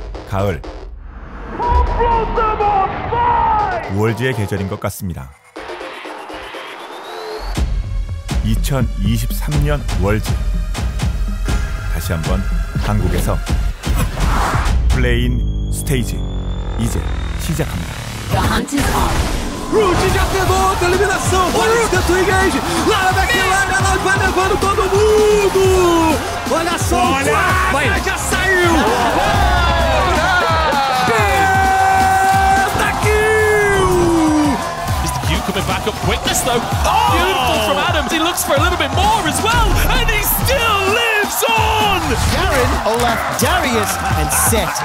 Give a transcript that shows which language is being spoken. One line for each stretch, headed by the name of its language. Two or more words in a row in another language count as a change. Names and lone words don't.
Korean: 가을 월즈의 계절인 것 같습니다. 2023년 월즈 다시 한번 한국에서 플레인 스테이지 이제 시작합니다.
Portuguese: Rude já pegou outra eliminação. Olha o Twin Gage. Lá na backline, ela vai levando todo mundo. Olha só. Olha, já saiu. Pentakill. Mr.
English: Q coming back up quickness though. Oh! Beautiful from Adams. He looks for a little bit more as well. And he still lives on. Garen, Olaf, Darius, and Set.